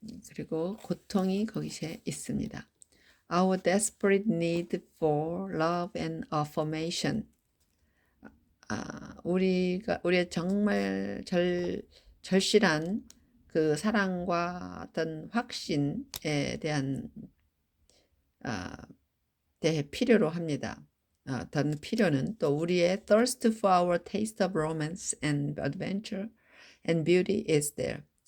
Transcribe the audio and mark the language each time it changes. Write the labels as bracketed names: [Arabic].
[Korean] 그리고 고통이 거기에 있습니다. [English] Our desperate need for love and affirmation. [Korean] 우리의 정말 절실한 그 사랑과 어떤 확신에 대한 대해 필요로 합니다. 어떤 필요는 또 우리의 [English] thirst for our taste of romance and adventure and beauty is there.